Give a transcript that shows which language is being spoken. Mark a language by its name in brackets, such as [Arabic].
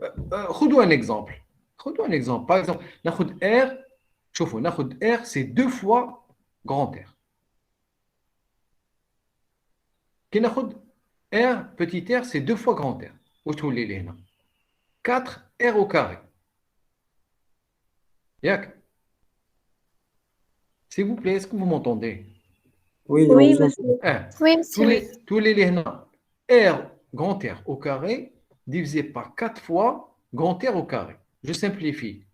[Arabic] خذوا [French] un exemple. Par exemple, [Arabic] ناخذ [French] R. [Arabic] شوفوا ناخذ [French] R, c'est 2 fois grand R. [Arabic] كي ناخذ [French] R, petit r, c'est 2 fois grand R. [Arabic] واش تولي لي هنا 4 [French] R au carré. [Arabic] ياك؟ [French] S'il vous plaît, est-ce que vous m'entendez? Oui, Oui, on monsieur. Oui, monsieur. Oui. Tous les [Arabic] هنا [French] R, grand R au carré, divisé par 4 fois grand R au carré. Je simplifie.